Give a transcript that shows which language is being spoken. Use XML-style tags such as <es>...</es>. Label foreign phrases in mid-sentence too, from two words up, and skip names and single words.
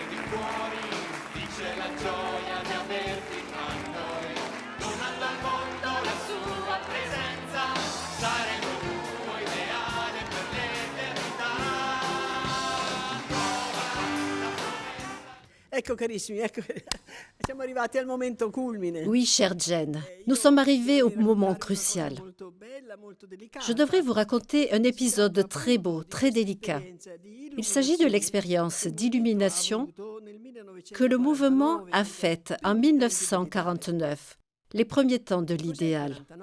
<it>fuori, dice la gioia di averti tra noi, donando al mondo la sua presenza, saremo il tuo ideale per l'eternità. Ecco carissimi, ecco, siamo arrivati al momento culmine.</it> <fr>Oui, chère Jen, nous sommes arrivés au moment crucial. Je devrais vous raconter un épisode très beau, très délicat. Il s'agit de l'expérience d'illumination que le mouvement a faite en 1949, les premiers temps de l'idéal.</fr>